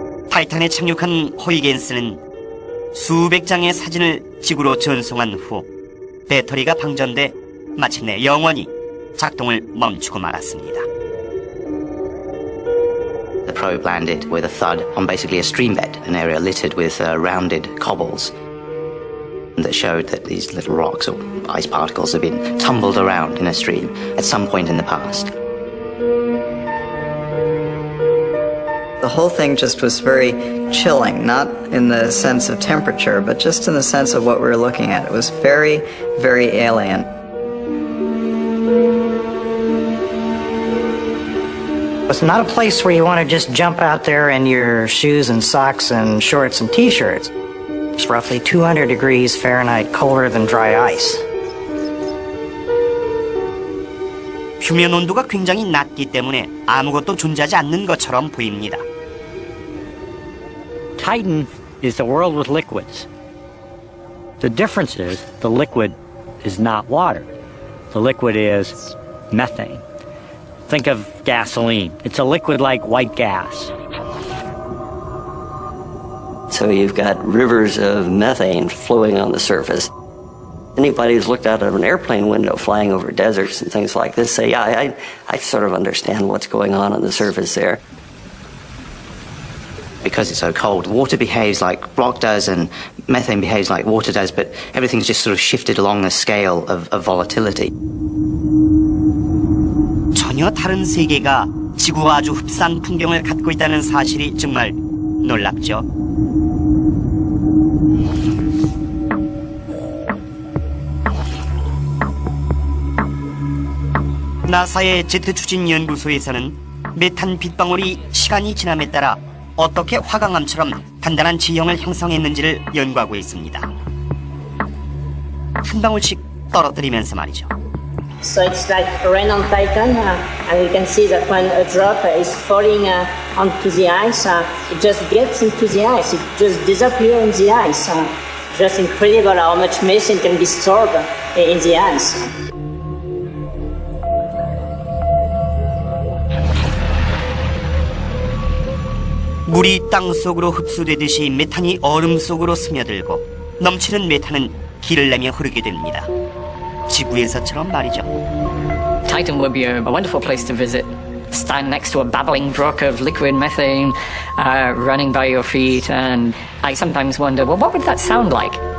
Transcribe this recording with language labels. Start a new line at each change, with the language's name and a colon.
Korean: 타이탄에 착륙한 호이겐스는 수백 장의 사진을 지구로 전송한 후 배터리가 방전돼 마침내 영원히 작동을 멈추고 말았습니다.
English: The probe landed with a thud on basically a streambed, an area littered with rounded cobbles that showed that these little rocks or ice particles had been tumbled around in a stream at some point in the past. The whole thing just was very chilling, not in the sense of temperature, but just in the sense of what we were looking at. It was very, very alien. It's not a place where you want to just jump out there in your shoes and socks and shorts and t-shirts. It's roughly 200 degrees Fahrenheit colder than dry ice.
Korean: 표면 온도가 굉장히 낮기 때문에 아무것도 존재하지 않는 것처럼 보입니다.
English: Titan is the world with liquids. The difference is the liquid is not water. The liquid is methane. Think of gasoline. It's a liquid like white gas. So you've got rivers of methane flowing on the surface. Anybody who's looked out of an airplane window flying over deserts and things like this say, yeah, I sort of understand what's going on the surface there. Because it's so cold, water behaves like rock does and methane behaves like water does, but everything's just sort of shifted along the scale of volatility.
Korean: 전혀 다른 세계가 지구와 아주 흡사한 풍경을 갖고 있다는 사실이 정말 놀랍죠. 나사의 제트 추진 연구소에서는 메탄 빗방울이 시간이 지남에 따라 어떻게 화강암처럼 단단한 지형을 형성했는지를 연구하고 있습니다. 한 방울씩 떨어뜨리면서 말이죠.
English: So it's like rain on Titan, and we can see that when a drop is falling onto the ice, it just gets into the ice. It just disappears in the ice. Just incredible how much methane can be stored in the ice.
Korean: 물이 땅 속으로 흡수되듯이 메탄이 얼음 속으로 스며들고 넘치는 메탄은 길을 내며 흐르게 됩니다. 지구에서처럼 말이죠.
English: Titan would be a wonderful place to visit. Stand next to a babbling brook of liquid methane running by your feet, and I sometimes wonder, well, what would that sound like?